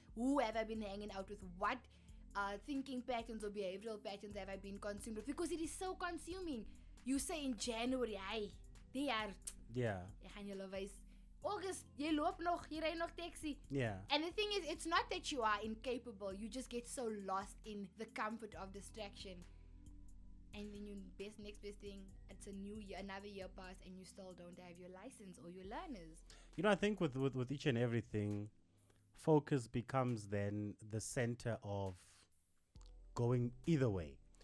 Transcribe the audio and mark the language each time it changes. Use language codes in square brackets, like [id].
[en] Who have I been hanging out with? What thinking patterns or behavioral patterns have I been consumed with? Because it is so consuming. You say in January, they are [af] jy gaan julle wys. August, jy loop nog, jy ry nog taxi. [en] And the thing is, it's not that you are incapable. You just get so lost in the comfort of distraction. And then next best thing, it's a new year, another year passed, and you still don't have your license or your learners. I think with each and everything, focus becomes then the center of going either way.